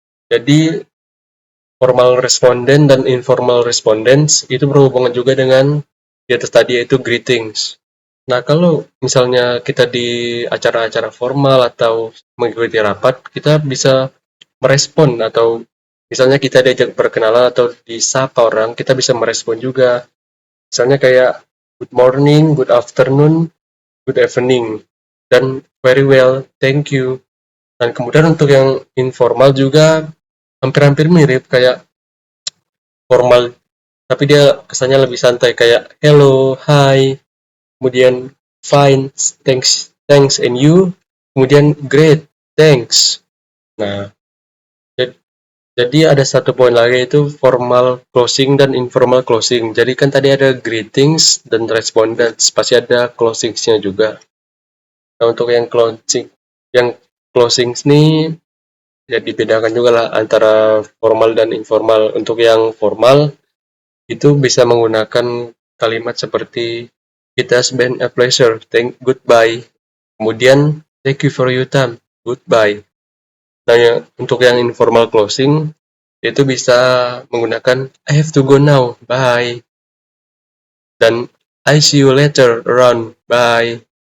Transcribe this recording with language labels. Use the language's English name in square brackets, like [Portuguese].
[Indonesian] Jadi formal respondent dan informal respondents itu berhubungan juga dengan di atas tadi, yaitu greetings. Nah, kalau misalnya kita di acara-acara formal atau mengikuti rapat, kita bisa merespon, atau misalnya kita diajak berkenalan atau disapa orang, kita bisa merespon juga. Misalnya kayak [English] good morning, good afternoon, good evening, dan very well, thank you. [Indonesian] Dan kemudian untuk yang informal juga hampir-hampir mirip kayak formal, tapi dia kesannya lebih santai kayak hello, hi, kemudian [English] fine, thanks, thanks, and you, [Indonesian] kemudian great, thanks. Nah, jadi ada satu poin lagi, itu formal closing dan informal closing. Jadi kan tadi ada greetings dan respondents, pasti ada closingsnya juga. Nah, untuk yang closing ini ya dibedakan juga lah antara formal dan informal. Untuk yang formal itu bisa menggunakan kalimat seperti [English] it has been a pleasure, goodbye. Kemudian thank you for your time, goodbye. [Indonesian] Nah, untuk yang informal closing itu bisa menggunakan [English] I have to go now, bye. Dan I see you later around, bye.